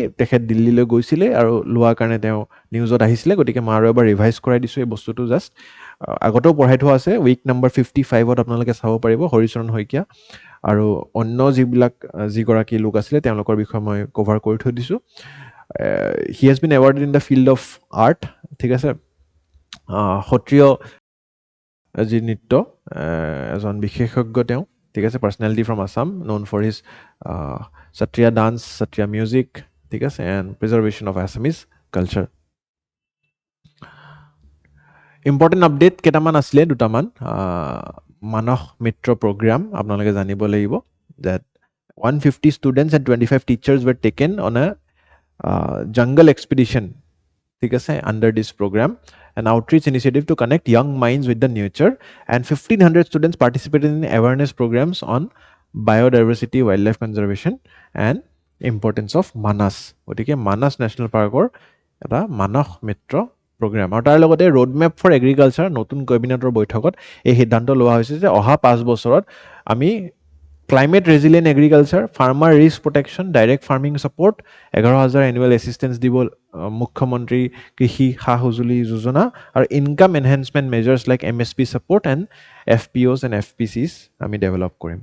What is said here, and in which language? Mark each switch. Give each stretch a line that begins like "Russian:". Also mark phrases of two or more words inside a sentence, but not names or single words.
Assamese: তেখেত দিল্লীলৈ গৈছিলে আৰু লোৱাৰ কাৰণে তেওঁ নিউজত আহিছিলে। গতিকে মই আৰু এবাৰ ৰিভাইজ কৰাই দিছোঁ এই বস্তুটো, জাষ্ট আগতেও পঢ়াই থোৱা আছে।
English: week number
Assamese: 55ত আপোনালোকে চাব পাৰিব হৰিচৰণ শইকীয়া আৰু অন্য যিগৰাকী লোক আছিলে তেওঁলোকৰ বিষয়ে মই কভাৰ কৰি থৈ দিছোঁ।
English: He has been awarded in the field of art.
Assamese: ঠিক আছে, সত্ৰীয় যি নৃত্য এজন বিশেষজ্ঞ তেওঁ। ঠিক আছে,
English: personality from Assam, known for his Sattriya dance, Sattriya music.
Assamese: ঠিক আছে,
English: and preservation of Assamese culture. Important update
Assamese: কেইটামান আছিলে, দুটামান। মানস মিত্ৰ প্ৰগ্ৰাম আপোনালোকে জানিব লাগিব,
English: that 150 students and 25 teachers were taken on a jungle expedition.
Assamese: ঠিক আছে,
English: under this program, an outreach initiative to connect young minds with the nature, and 1500 students participated in awareness programs on biodiversity, wildlife conservation and importance of Manas.
Assamese: গতিকে মানাস নেশ্যনেল পাৰ্কৰ এটা মানস মিত্ৰ প্ৰগ্ৰাম। আৰু তাৰ লগতে
English: road map for agriculture
Assamese: নতুন কেবিনেটৰ বৈঠকত এই সিদ্ধান্ত লোৱা হৈছে যে অহা 5 বছৰত আমি
English: climate resilient agriculture, farmer risk protection, direct farming support, 11,000 annual assistance
Assamese: দিব মুখ্যমন্ত্ৰী কৃষি সা সঁজুলি যোজনা, আৰু
English: income enhancement measures like MSP support and FPOs and FPCs
Assamese: আমি ডেভেলপ কৰিম।